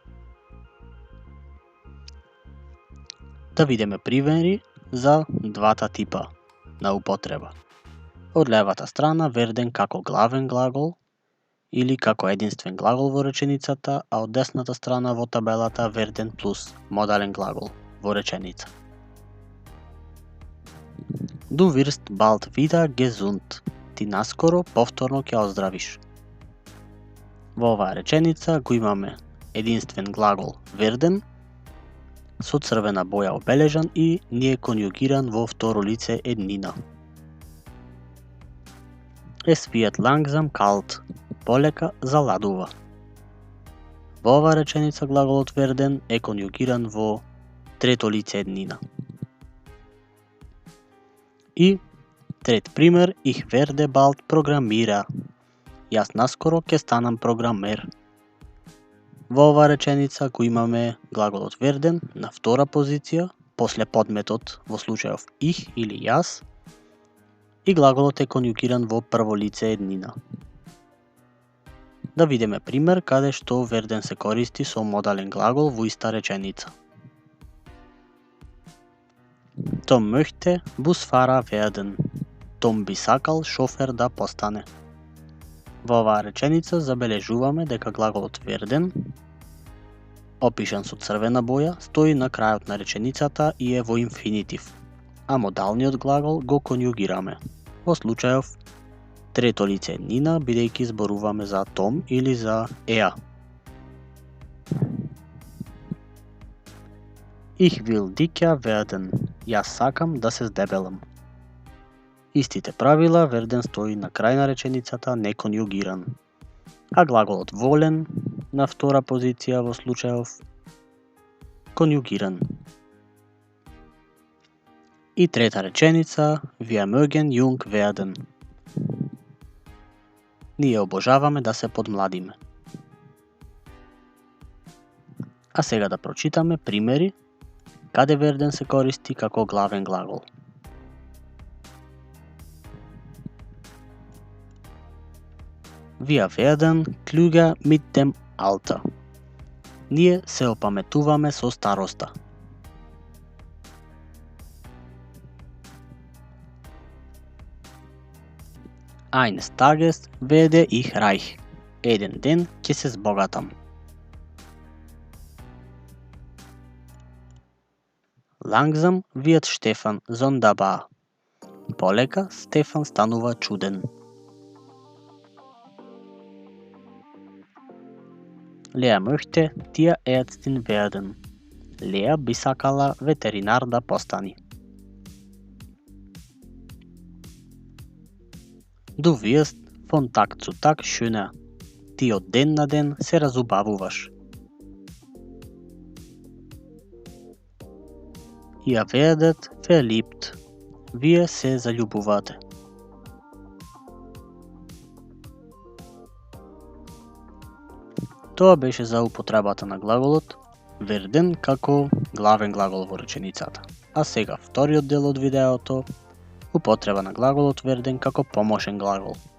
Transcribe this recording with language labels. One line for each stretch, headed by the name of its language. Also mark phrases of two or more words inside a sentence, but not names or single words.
Macedonian: Да видиме примери за двата типа на употреба. Од левата страна верден како главен глагол или како единствен глагол во реченицата, а од десната страна во табелата верден плюс модален глагол во реченица.
German: Du wirst bald wieder gesund.
Macedonian: Ти наскоро повторно ќе оздравиш. Во оваа реченица го имаме единствен глагол верден со црвена боја обележан и не е конјугиран во второ лице еднина.
German: Es wird langsam kalt.
Macedonian: Полека заладува. Во оваа реченица глаголот верден е конјугиран во трето лице еднина. И трет пример,
German: ich werde bald Programmierer.
Macedonian: Јас наскоро ќе станам програмер. Во оваа реченица го имаме глаголот верден на втора позиција, после подметот во случајов ich или јас, и глаголот е конјугиран во прво лице еднина. Да видиме пример каде што верден се користи со модален глагол во иста реченица.
German: Том möchte Busfahrer werden.
Macedonian: Том би сакал шофер да постане. Во оваа реченица забележуваме дека глаголот верден, опишан со црвена боја, стои на крајот на реченицата и е во инфинитив, а модалниот глагол го конјугираме. Во случајов трето лице еднина, бидејќи зборуваме за Том или за Еа.
German: Ich will dicker werden.
Macedonian: Јас сакам да се здебелам. Истите правила, верден стои на крај на реченицата неконјугиран, а глаголот волен на втора позиција во случајов конјугиран. И трета реченица,
German: wir mögen jung werden.
Macedonian: Ние обожаваме да се подмладиме. А сега да прочитаме примери каде верден се користи како главен глагол.
German: Wir werden klüger mit dem Alter.
Macedonian: Ние се опаметуваме со староста.
German: Eines Tages werde ich reich.
Macedonian: Еден ден ќе се збогатам.
German: Langsam wird Stefan sonderbar.
Macedonian: Полека Стефан станува чуден.
German: Lea möchte Tierärztin werden.
Macedonian: Леа би сакала ветеринар да постани.
German: Du wirst von Tag zu Tag schöner.
Macedonian: Ти од ден на ден се разубавуваш.
German: Ihr werdet verliebt.
Macedonian: Вие се заљубувате. Тоа беше за употребата на глаголот верден како главен глагол во реченицата. А сега вториот дел од видеото, употреба на глаголот верден како помошен глагол.